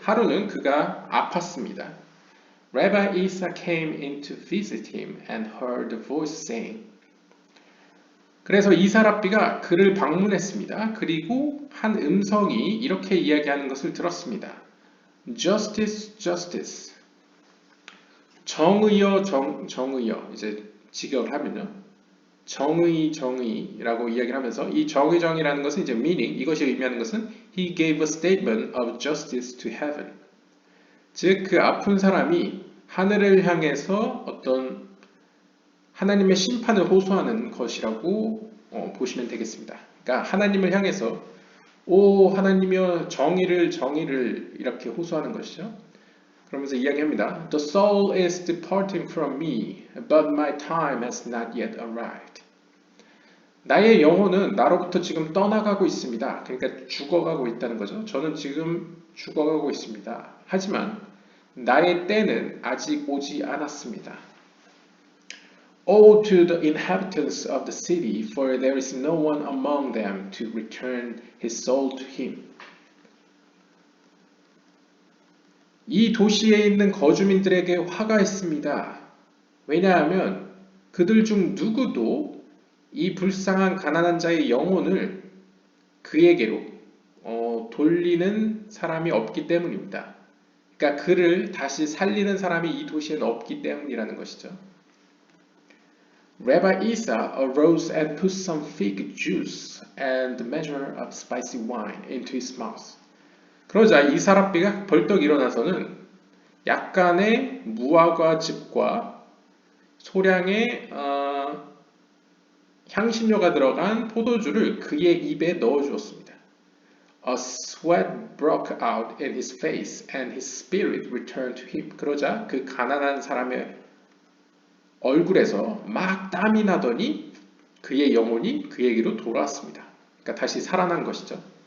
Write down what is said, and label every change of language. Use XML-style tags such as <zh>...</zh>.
<ko>하루는 그가 아팠습니다.</ko> <en>Rabbi Isa came in to visit him and heard a voice saying.</en> <ko>그래서 이사랍비가 그를 방문했습니다. 그리고 한 음성이 이렇게 이야기하는 것을 들었습니다.</ko> <en>Justice, justice.</en> <ko>정의여, 정의여. 이제 직역하면요. 정의라고 이야기를 하면서 이 정의라는 것은 이제 meaning, 이것이 의미하는 것은</ko> <en>he gave a statement of justice to heaven.</en> <ko>즉, 그 아픈 사람이 하늘을 향해서 어떤 하나님의 심판을 호소하는 것이라고 보시면 되겠습니다. 그러니까 하나님을 향해서 오 하나님이여 정의를 이렇게 호소하는 것이죠. 그러면서 이야기합니다.</ko> <en>The soul is departing from me, but my time has not yet arrived.</en> <ko>나의 영혼은 나로부터 지금 떠나가고 있습니다. 그러니까 죽어가고 있다는 거죠. 저는 지금 죽어가고 있습니다. 하지만 나의 때는 아직 오지 않았습니다.</ko> <en>Woe to the inhabitants of the city, for there is no one among them to return his soul to him.</en> <ko>이 도시에 있는 거주민들에게 화가 있습니다. 왜냐하면 그들 중 누구도 이 불쌍한 가난한 자의 영혼을 그에게로 돌리는 사람이 없기 때문입니다. 그러니까 그를 다시 살리는 사람이 이 도시에는 없기 때문이라는 것이죠.</ko> <en>Rabbi Isa arose and put some fig juice and a measure of spicy wine into his mouth.</en> <ko>그러자 이사 랍비가 벌떡 일어나서는 약간의 무화과즙과 소량의 향신료가 들어간 포도주를 그의 입에 넣어 주었습니다.</ko> <en>A sweat broke out in his face and his spirit returned to him.</en> <ko>그러자 그 가난한 사람의 얼굴에서 막 땀이 나더니 그의 영혼이 그에게로 돌아왔습니다. 그러니까 다시 살아난 것이죠.</ko>